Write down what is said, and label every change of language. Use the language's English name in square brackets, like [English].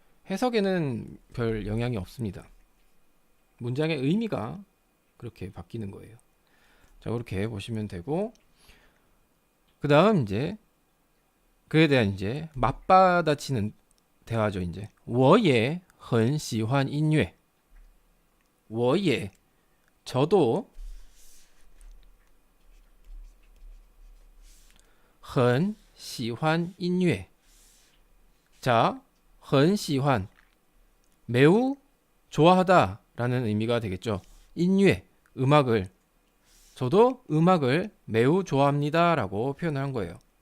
[Korean] 해석에는 별 영향이 없습니다. 문장의 의미가 그렇게 바뀌는 거예요. 자, 그렇게 보시면 되고, 그 다음 이제 그에 대한 이제 맞받아치는 대화죠. 이제 [Chinese] 我也很喜欢音乐我也 [Korean] 저도 很喜欢音乐 자, 很喜欢 매우 좋아하다 라는 의미가 되겠죠. 인유에 음악을 저도 음악을 매우 좋아합니다 라고 표현을 한 거예요.